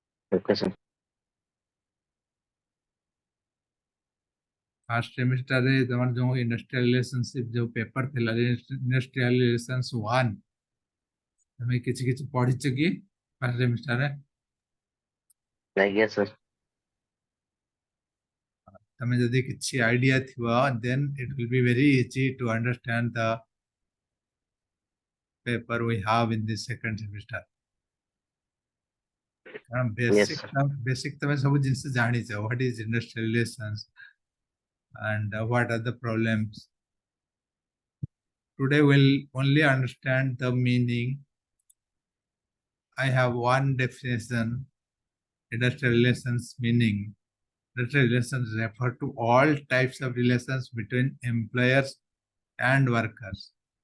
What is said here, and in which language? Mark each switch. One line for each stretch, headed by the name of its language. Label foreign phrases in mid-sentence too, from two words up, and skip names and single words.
English: Okay, sir. first semesterରେ
Odia: ତମର ଯୋଉ
English: industrial relationship
Odia: ଯୋଉ ପେପର ଥିଲା
English: industrial relations
Odia: 1 ତମେ କିଛି କିଛି ପଢିଛ କି
English: first semesterରେ?
Odia: ଆଜ୍ଞା ସାର୍। ତମେ ଯଦି କିଛି ଆଇଡିଆ ଥିବ
English: then it will be very easy to understand the paper we have in this second semester.
Odia: କାରଣ
English: Yes, sir.
Odia: ବେସିକ ତମେ ସବୁ ଜିନିଷ ଜାଣିଛ,
English: what is industrial relations and what are the problems. Today we'll only understand the meaning. I have one definition. Industrial relations meaning. Industrial relations refer to all types of relations between employers and workers.